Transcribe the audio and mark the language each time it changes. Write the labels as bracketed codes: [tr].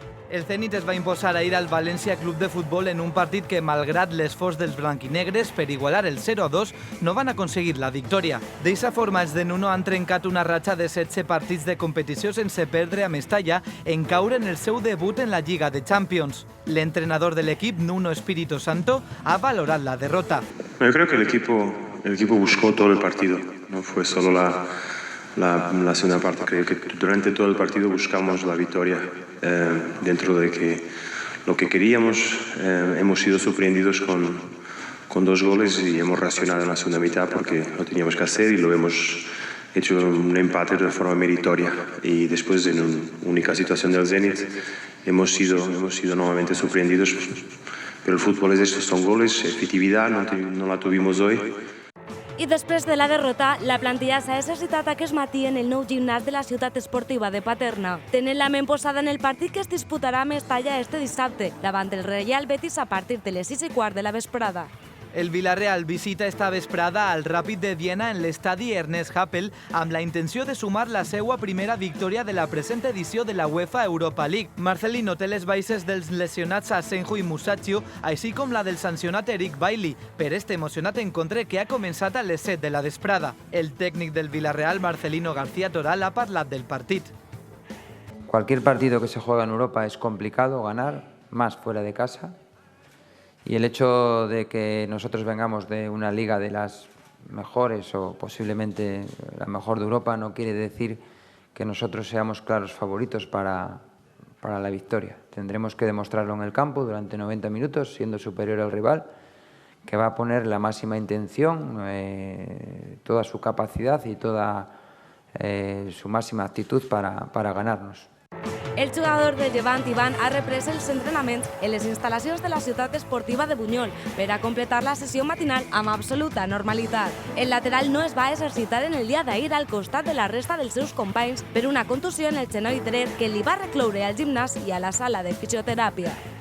[ca] El Zenit es va imposar ahir al València Club de Futbol en un partit que, malgrat l'esforç dels blanquinegres per igualar el 0-2, no van aconseguir la victòria. D'eixa forma, els de Nuno han trencat una ratxa de 16 partits de competició sense perdre a Mestalla en caure en el seu debut en la Lliga de Champions. L'entrenador de l'equip, Nuno Espíritu Santo, ha valorat la derrota. [es] Yo creo que el equipo buscó todo el partido, no fue solo la segunda parte. Creo que durante todo el partido buscamos la victoria. Dentro de que lo que queríamos, hemos sido sorprendidos con 2 goles y hemos reaccionado en la segunda mitad porque lo teníamos que hacer y lo hemos hecho un empate de forma meritoria. Y después, en una única situación del Zenit, hemos sido nuevamente sorprendidos. Pero el fútbol es esto, son goles, efectividad, no la tuvimos hoy. [ca] I després de la derrota, la plantilla s'ha exercitat aquest matí en el nou gimnàs de la ciutat esportiva de Paterna. Tenen la ment posada en el partit que es disputarà a Mestalla este dissabte, davant del Reial Betis a partir de les 6:15 de la vesprada. El Villarreal visita esta vesprada al Ràpid de Viena en l'estadi Ernest Happel amb la intenció de sumar la seua primera victòria de la present edició de la UEFA Europa League. Marcelino té les baixes dels lesionats Asenjo i Musacchio, així com la del sancionat Eric Bailly, per este emocionat encontre que ha començat a les 7 de la vesprada. El tècnic del Villarreal, Marcelino García Toral, ha parlat del partit. [es] Cualquier partido que se juega en Europa es complicado ganar, más fuera de casa. Y el hecho de que nosotros vengamos de una liga de las mejores o posiblemente la mejor de Europa no quiere decir que nosotros seamos claros favoritos para la victoria. Tendremos que demostrarlo en el campo durante 90 minutos, siendo superior al rival, que va a poner la máxima intención, toda su capacidad y toda su máxima actitud para ganarnos. [ca] El jugador de Llevant, Iván, ha reprès els entrenaments en les instal·lacions de la ciutat esportiva de Buñol per a completar la sessió matinal amb absoluta normalitat. El lateral no es va exercitar en el dia d'ahir al costat de la resta dels seus companys per una contusió en el genoll dret que li va recloure al gimnàs i a la sala de fisioteràpia.